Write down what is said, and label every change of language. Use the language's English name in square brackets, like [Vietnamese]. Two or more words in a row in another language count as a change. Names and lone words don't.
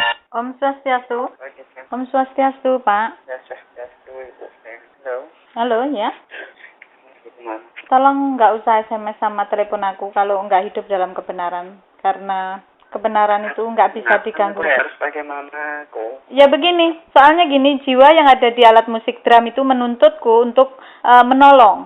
[Indonesian] Om Swastiastu. Pagi, Sam. Om Swastiastu, Pak. Ya, Swastiastu, Ibu. Halo. Halo, ya. Gimana? Tolong nggak usah SMS sama telepon aku kalau nggak hidup dalam kebenaran. Karena kebenaran itu nggak bisa diganggu. Harus bagaimana, kok? Ya begini, soalnya gini, jiwa yang ada di alat musik drum itu menuntutku untuk menolong.